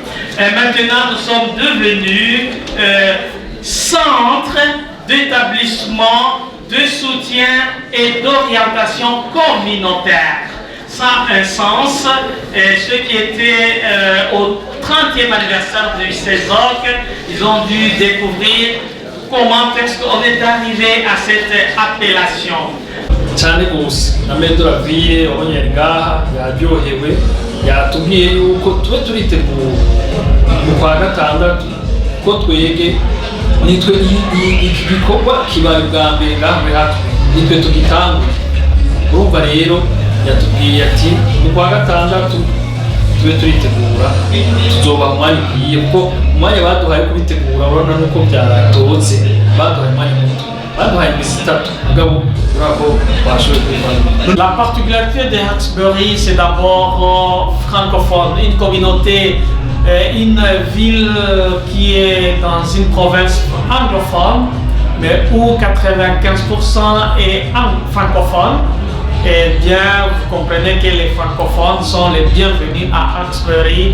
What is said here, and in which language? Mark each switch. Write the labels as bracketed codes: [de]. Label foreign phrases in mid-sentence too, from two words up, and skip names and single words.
[fr] Et maintenant, nous sommes devenus centre d'établissement, de soutien et d'orientation communautaire. Ça a un sens. Et ceux qui étaient au 30e anniversaire du CESOC, ils ont dû découvrir comment est-ce qu'on est arrivé à cette appellation. [rn] cyane gose na Medora Ville abonye yari ngaha yaryohewe yatubwiye yuko tube turitegura mu kwa gatandatu ko twege nitwe iki gikorwa kibaye bwa mbere ngaha hato nitwe tugitanga. Urumva rero yatubwiye ati mu kwa gatandatu tube turitegura tuzoba umwanya ukwiye kuko umwanya baduhaye kubitegura urabona nuko byaratotse baduhaye umwanya muto baduhaye iminsi itatu mugabo urako twashoboye kubivana. [fr] La particularité de Hawkesbury, c'est d'abord francophone, une communauté, une ville qui est dans une province anglophone, mais où 95% est francophone. Et bien, vous comprenez que les francophones sont les bienvenus à Hawkesbury.